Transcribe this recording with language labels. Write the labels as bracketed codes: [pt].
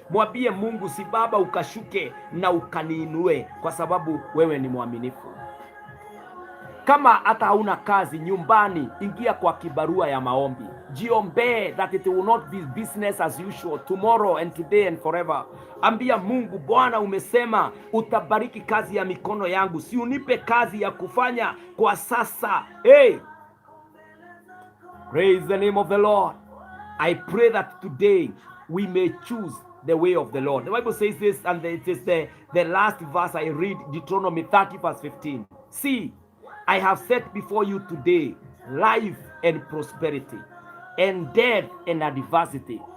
[sw] Mwambie Mungu, si baba ukashuke na ukaniinue kwa sababu wewe ni mwaminifu. Kama hata hauna kazi nyumbani, ingia kwa kibarua ya maombi. Jiombee [en] that it will not be business as usual tomorrow and today and forever. [sw] Ambia Mungu, Bwana umesema utabariki kazi ya mikono yangu. Si unipe kazi ya kufanya kwa sasa. [en] Hey! Praise the name of the Lord. I pray that today we may choose the way of the Lord. The Bible says this, and it is the last verse I read, Deuteronomy 30 verse 15. See, I have set before you today life and prosperity, and death and adversity.